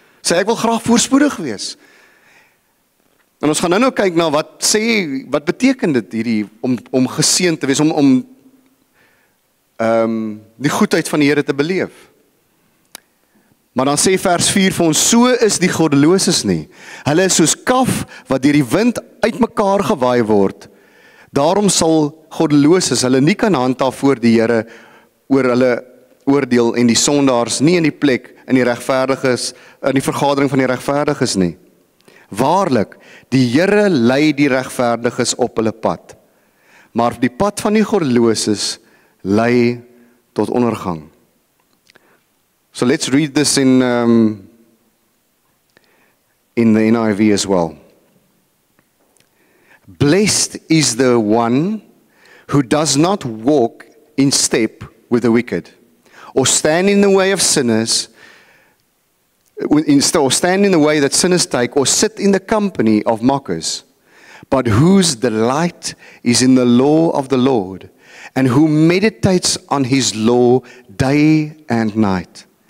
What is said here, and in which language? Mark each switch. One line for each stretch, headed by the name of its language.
Afrikaans: Sê ek wil graag voorspoedig wees. En ons gaan nou kyk na wat beteken dit hierdie om geseënd te wees, om die goedheid van die Here te beleef. Maar dan sê vers 4 vir ons, so is die goddeloses nie. Hulle is soos kaf wat deur die wind uitmekaar gewaai word. Daarom sal goddeloses hulle nie kan handhaaf voor die Here oor hulle oordeel en die sondaars nie in die plek in die regverdiges in die vergadering van die regverdiges nie. Waarlik, die Here lei die regverdiges op hulle pad, maar die pad van die goddeloses lei tot ondergang.
English: So let's read this in the NIV as well. Blessed is the one who does not walk in step with the wicked, or stand in the way of sinners, or stand in the way that sinners take, or sit in the company of mockers, but whose delight is in the law of the Lord, and who meditates on his law day and night.